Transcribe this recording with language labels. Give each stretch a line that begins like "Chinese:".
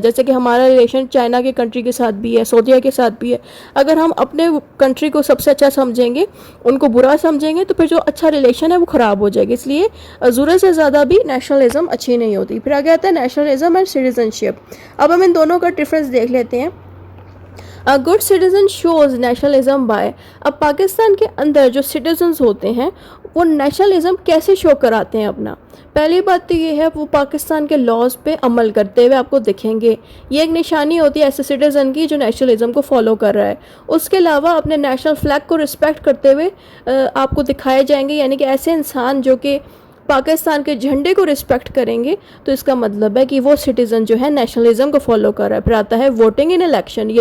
Urdu: جیسے کہ ہمارا ریلیشن چائنا کے کنٹری کے ساتھ بھی ہے, سعودیہ کے ساتھ بھی ہے. اگر ہم اپنے کنٹری کو سب سے اچھا سمجھیں گے, ان کو برا سمجھیں گے, تو پھر جو اچھا ریلیشن ہے وہ خراب ہو جائے گا. اس لیے ضرورت سے زیادہ بھی نیشنلزم اچھی نہیں ہوتی. پھر آگے آتا ہے نیشنلزم اینڈ سٹیزن شپ. اب ہم ان دونوں کا ڈفرینس دیکھ لیتے ہیں.
English: A good citizen shows nationalism by.
Urdu: اب پاکستان کے اندر جو سٹیزنز ہوتے ہیں وہ نیشنلزم کیسے شو کراتے ہیں اپنا. پہلی بات تو یہ ہے وہ پاکستان کے لاز پہ عمل کرتے ہوئے آپ کو دکھیں گے. یہ ایک نشانی ہوتی ہے ایسے سٹیزن کی جو نیشنلزم کو فالو کر رہا ہے. اس کے علاوہ اپنے نیشنل فلیگ کو رسپیکٹ کرتے ہوئے آپ کو دکھائے جائیں گے, یعنی کہ ایسے انسان جو کہ پاکستان کے جھنڈے کو رسپیکٹ کریں گے تو اس کا مطلب ہے کہ وہ سٹیزن جو ہے نیشنلزم کو فالو کر رہا ہے. پھر آتا ہے ووٹنگ ان الیکشن.